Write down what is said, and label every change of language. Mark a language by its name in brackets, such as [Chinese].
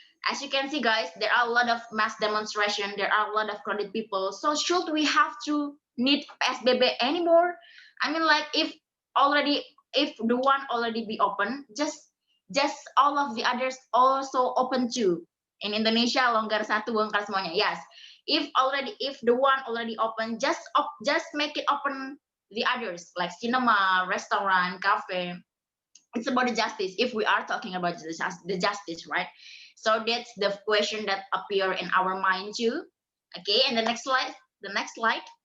[English] As you can see, guys, there are a lot of mass demonstration. There are a lot of crowded people. So should we have to need PSBB anymore? I mean, like if the one already be open, just all of the others also open too. In Indonesia, [Indonesian] longgar satu, bongkar semuanya. [English] Yes. If the one already open, just make it open the others, like cinema, restaurant, cafe. It's about the justice. If we are talking about the justice, right? So that's the question that appear in our mind too. Okay, and the next slide. The next slide.